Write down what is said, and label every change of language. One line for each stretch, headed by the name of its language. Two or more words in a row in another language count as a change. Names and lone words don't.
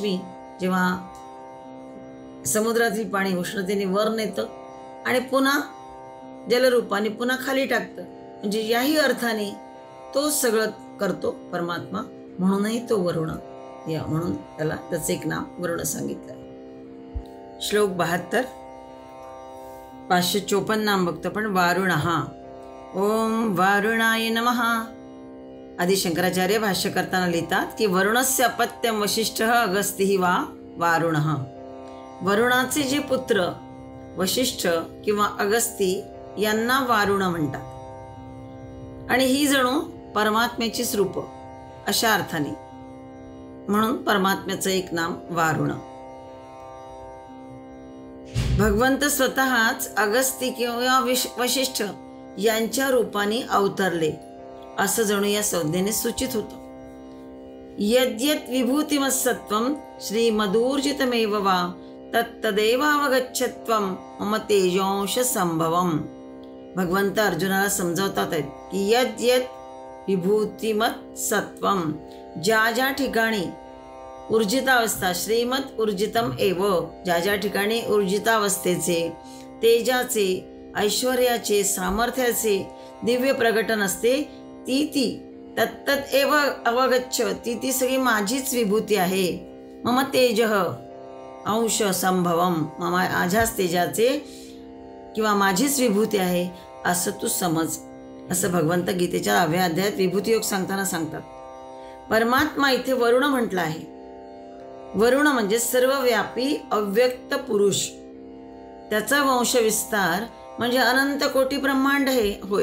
Marathi: सूर्याचीच रश्मी जेव्हा समुद्रातील पाणी उष्णतेने वर नेतं आणि पुन्हा जलरूपाने पुन्हा खाली टाकतं. म्हणजे याही अर्थाने तो सगळं करतो परमात्मा, म्हणूनही तो वरुण, म्हणून त्याला त्याचं एक नाम वरुण सांगितलंय. श्लोक 72. 554 नाम बघतो पण. वारुणः.
Sanskrit: ओम वारुणाय नमः.
Marathi: आदि शंकराचार्य भाष्य करताना लिहितात की
Sanskrit: वरुणस्य अपत्यम वशिष्ठः अगस्तिः वा वारुणः.
Marathi: वरुणाचे जे पुत्र वशिष्ठ किंवा अगस्ती यांना वारुण म्हणतात आणि ही जणू परमात्म्याचीच रूप अशा अर्थाने, म्हणून परमात्म्याचं एक नाम वारुण. भगवंत स्वतःच अगस्ती किंवा वशिष्ठ यांच्या रूपाने अवतरले असं जणू या संज्ञेने सूचित होतं.
Sanskrit: यद्यत् विभूतिमत्सत्वं श्रीमदूर्जितमेव वा तत्तदेवावगच्छत्वं मम तेजोंश संभवम.
Marathi: भगवंत अर्जुनाला समजावतात आहेत की
Sanskrit: यद्यत् विभूतिमत सत्वम,
Marathi: ज्या ज्या ठिकाणी ऊर्जितावस्था,
Sanskrit: श्रीमत ऊर्जितम एव,
Marathi: ज्या ज्या ठिकाणी ऊर्जितावस्थेचे, तेजाचे, ऐश्वर्याचे, सामर्थ्याचे दिव्य प्रकटन असते, ती
Sanskrit: तत्तत एव अवगच्छ,
Marathi: ती सगळी माझीच विभूती आहे.
Sanskrit: मम तेजः अंश संभवम,
Marathi: माझ्याच तेजाचे किंवा माझीच विभूती आहे असं तू समज, असं भगवंत गीतेच्या 10व्या अध्यायात विभूती योग सांगताना सांगतात. परमात्मा इथे वरुण म्हटला आहे. वरुण म्हणजे सर्वव्यापी अव्यक्त पुरुष, त्याचा वंशविस्तार म्हणजे अनंत कोटी ब्रह्मांड होय.